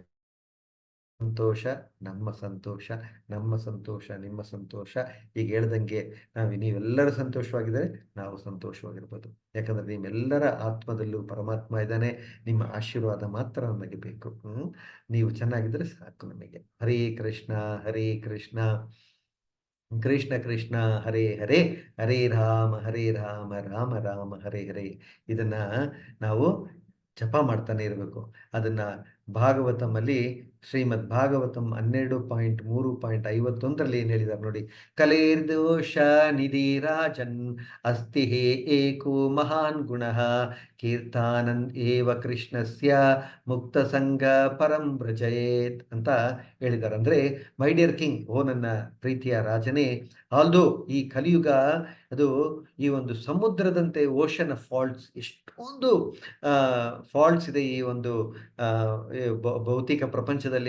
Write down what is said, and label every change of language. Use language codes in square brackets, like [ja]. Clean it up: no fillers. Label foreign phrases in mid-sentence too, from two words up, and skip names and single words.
[kn] ಸಂತೋಷ ನಮ್ಮ ಸಂತೋಷ, ನಮ್ಮ ಸಂತೋಷ ನಿಮ್ಮ ಸಂತೋಷ. ಈಗ ಹೇಳ್ದಂಗೆ ನೀವೆಲ್ಲರೂ ಸಂತೋಷವಾಗಿದ್ದರೆ ನಾವು ಸಂತೋಷವಾಗಿರ್ಬೋದು. ಯಾಕಂದ್ರೆ ನಿಮ್ಮೆಲ್ಲರ ಆತ್ಮದಲ್ಲೂ ಪರಮಾತ್ಮ ಇದ್ದಾನೆ. ನಿಮ್ಮ ಆಶೀರ್ವಾದ ಮಾತ್ರ ನಮಗೆ ಬೇಕು. ನೀವು ಚೆನ್ನಾಗಿದ್ರೆ ಸಾಕು ನಮಗೆ. [sa] ಹರೇ ಕೃಷ್ಣ ಹರೇ ಕೃಷ್ಣ ಕೃಷ್ಣ ಕೃಷ್ಣ ಹರೇ ಹರೇ, ಹರೇ ರಾಮ ರಾಮ ರಾಮ ಹರೇ ಹರೇ. [kn] ಇದನ್ನ ನಾವು ಜಪ ಮಾಡ್ತಾನೆ ಇರಬೇಕು. ಅದನ್ನ ಭಾಗವತಂ ಅಲ್ಲಿ ಶ್ರೀಮದ್ ಭಾಗವತಂ 12.3.51 ಏನ್ ಹೇಳಿದ್ದಾರೆ ನೋಡಿ. [sa] ಕಲೇರ್ದೋಷ ನಿಧಿ ರಾಜನ್ ಅಸ್ತಿ ಹೇ ಏಕೋ ಮಹಾನ್ ಗುಣಃ ಕೀರ್ತಾನಂದ್ ಏವ ಕೃಷ್ಣಸ್ಯ ಮುಕ್ತ ಸಂಘ ಪರಂ ವ್ರಜಯೇತ್ ಅಂತ ಹೇಳಿದ್ದಾರೆ. [kn] ಅಂದ್ರೆ [en] my dear king, [kn] ಓ ನನ್ನ ಪ್ರೀತಿಯ ರಾಜನೇ, ಆಲ್ದೋ ಈ ಕಲಿಯುಗ ಅದು ಈ ಒಂದು ಸಮುದ್ರದಂತೆ, [en] ocean of faults, [kn] ಎಷ್ಟೊಂದು ಫಾಲ್ಟ್ಸ್ ಇದೆ ಈ ಒಂದು ಭೌತಿಕ ಪ್ರಪಂಚದಲ್ಲಿ.